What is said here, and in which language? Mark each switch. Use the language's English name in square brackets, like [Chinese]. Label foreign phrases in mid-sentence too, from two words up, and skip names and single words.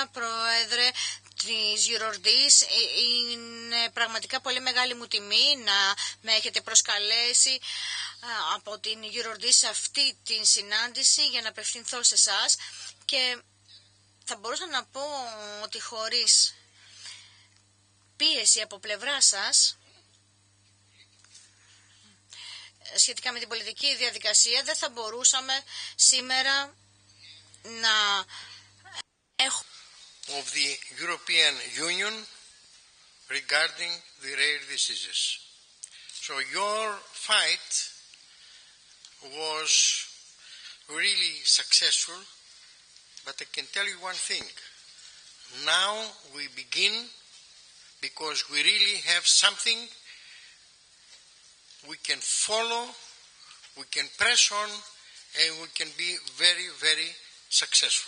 [Greek] Πρόεδρε της EURORDIS, είναι πραγματικά πολύ μεγάλη μου τιμή να με έχετε προσκαλέσει από την EURORDIS σε αυτή την συνάντηση για να απευθυνθώ σε εσάς και θα μπορούσα να πω ότι χωρίς πίεση από πλευρά σας σχετικά με την πολιτική διαδικασία δεν θα μπορούσαμε σήμερα να έχουμε [English] of the European Union regarding the rare diseases. So your fight was really successful, but I can tell you one thing. Now we begin because we really have something we can follow, we can press on, and we can be very, very successful.